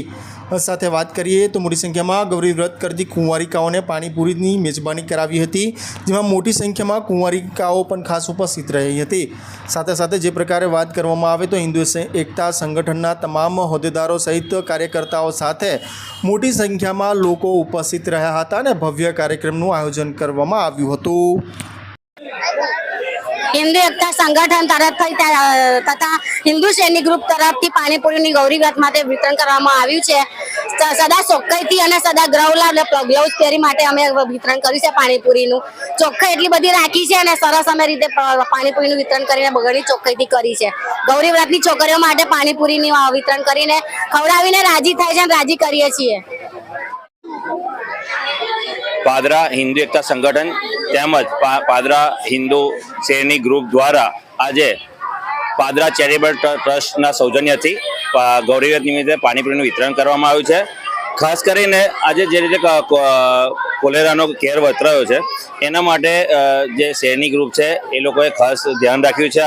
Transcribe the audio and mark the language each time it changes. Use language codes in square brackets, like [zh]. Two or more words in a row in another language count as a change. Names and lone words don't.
[gu] સાથે વાત કરીએ તો મોટી સંખ્યામાં ગૌરી વ્રત કરતી કુંવારિકાઓને પાણીપુરીની મેજબાની કરાવી હતી, જેમાં મોટી સંખ્યામાં કુંવારિકાઓ પણ ખાસ ઉપસ્થિત રહી હતી। સાથે સાથે જે પ્રકારે વાત કરવામાં આવે તો હિન્દુ એકતા સંગઠનના તમામ હોદ્દેદારો સહિત કાર્યકર્તાઓ સાથે મોટી સંખ્યામાં લોકો ઉપસ્થિત રહ્યા હતા અને ભવ્ય કાર્યક્રમનું આયોજન કરવામાં આવ્યું હતું। હિંદુ એકતા સંગઠન તરફથી તથા હિંદુ શૈની ગ્રુપ તરફથી પાણીપુરી ગૌરી વ્રત માટે વિતરણ કરવામાં આવ્યું છે। सदा ચોખ્ખાઈથી અને સદા ગ્લવ્સ પહેરી માટે અમે વિતરણ કર્યું છે। પાણીપુરીનું ચોખ્ખાઈ એટલી બધી રાખી છે અને સરસ અમે રીતે પાણીપુરીનું વિતરણ કરીને બગડની ચોખ્ખાઈથી કરી છે। ગૌરી વ્રતની છોકરીઓ માટે પાણીપુરીની વિતરણ કરીને ખવડાવીને રાજી થાય છે અને રાજી કરીએ છીએ। पादरा हिंदू एकता संगठन તેમજ પાદરા હિન્દુ શેરની ગ્રુપ દ્વારા આજે પાદરા ચેરિટેબલ ટ્રસ્ટના સૌજન્યથી ગૌરી વ્રત નિમિત્તે પાણીપુરીનું વિતરણ કરવામાં આવ્યું છે। ખાસ કરીને આજે જે રીતે કોલેરાનો કેર વતરાયો છે એના માટે જે શેરની ગ્રુપ છે એ લોકોએ ખાસ ધ્યાન રાખ્યું છે।